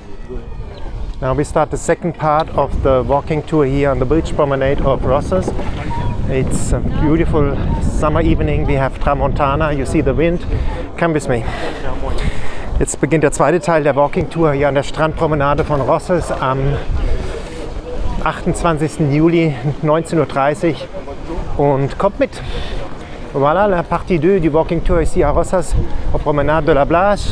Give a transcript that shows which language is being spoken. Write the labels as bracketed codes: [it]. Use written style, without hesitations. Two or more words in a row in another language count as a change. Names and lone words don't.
[en] Now we start the second part of the walking tour here on the beach promenade of Rosses. It's a beautiful summer evening. We have Tramontana. You see the wind. Come with me. [de] Jetzt beginnt der zweite Teil der [en] Walking Tour [de] hier an der Strandpromenade von Rosses am 28. Juli 19:30 Uhr und kommt mit. [fr] Voilà, la partie 2 du [en] Walking Tour [fr] ici à Rosses, aux promenades de la plage.